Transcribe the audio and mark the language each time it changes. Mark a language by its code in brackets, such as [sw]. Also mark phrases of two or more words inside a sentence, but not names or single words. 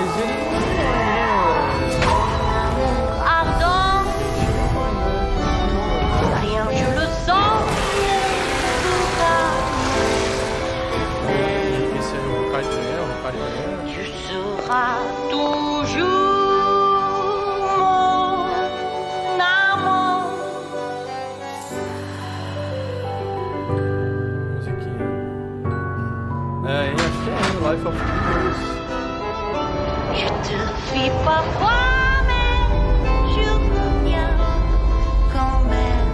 [fr] Ardent. Rien, je le sens. Tu seras toujours mon amor. [pt] Musiquinha. Acho que é Life of Peace. [fr] Je te fuis parfois, mais je reviens quand même.